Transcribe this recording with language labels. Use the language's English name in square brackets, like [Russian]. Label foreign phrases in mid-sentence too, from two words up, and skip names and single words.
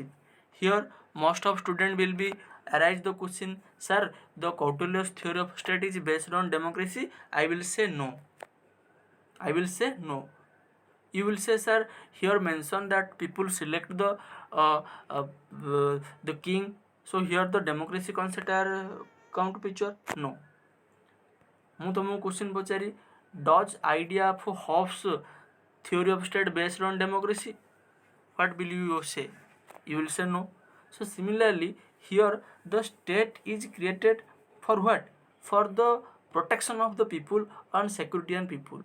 [English] Here most of student will be arise the question, sir, the Kautilya's theory of state is based on democracy. I will say no. You will say, sir, here mention that people select uh, uh, the king, so here the democracy concept are come to picture. No, [Odia] ମୁଁ ତୁମକୁ क्वेश्चन ପଚାରି, [English] does idea of Hobbes theory of state based on democracy? What will you say? You will say no. So similarly here the state is created for what? For the protection of the people and security and people.